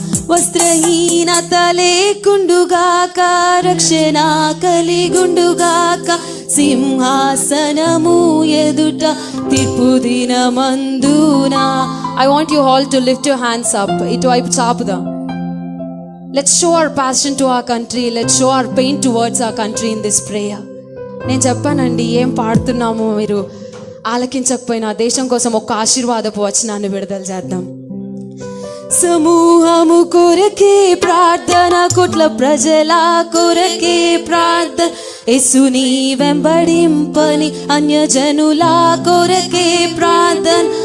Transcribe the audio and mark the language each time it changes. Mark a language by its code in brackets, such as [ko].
[te] వస్త్రహీనత లేకుండుగాక, రక్షణ కలిగుండుగాక సింహాసనము ఎదుట తీర్పు దినమందునా. [en] I want you all to lift your hands up. [te] ఇటువైపు చాపుదాం. [en] Let's show our passion to our country. Let's show our pain towards our country in this prayer. [te] నేను చెప్పానండి, ఏం పాడుతున్నామో మీరు ఆలకించకపోయినా దేశం కోసం ఒక ఆశీర్వాదపు వచనాన్ని విడుదల చేద్దాం. సమూహము కొరకే ప్రార్థన, కోట్ల ప్రజల కొరకే ప్రార్థన, యేసుని వెంబడింపని అన్యజనుల కొరకే ప్రార్థన.